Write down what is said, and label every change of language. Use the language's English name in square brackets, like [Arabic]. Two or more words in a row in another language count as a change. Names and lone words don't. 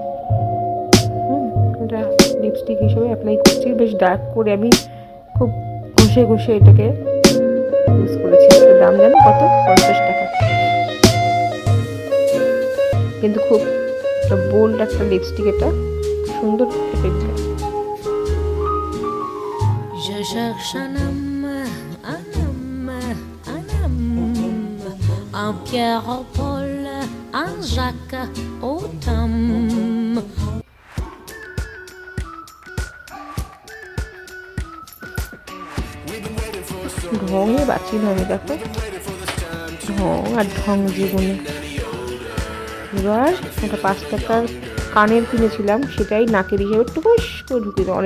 [Bangla] এটা লিপস্টিক হিসেবে অ্যাপ্লাই করছি, বেশ ডার্ক করে আমি খুব ঘষে ঘষে এটাকে ইউজ করেছি। দাম জানো কত? 50 টাকা। কিন্তু খুব বোল্ড একটা লিপস্টিক, এটা সুন্দর এফেক্ট দেয়। [French] Je cherche un homme, un Pierre au Paul, un Jacques au Tom. [Bangla] ঢঙে বাঁচি না আমি, দেখো ঢং আর ঢং জীবনে। এবার একটা 5 টাকার কানের কিনেছিলাম, সেটাই নাকের হিসেবে একটু বেশ করে ঢুকিয়ে দেয়।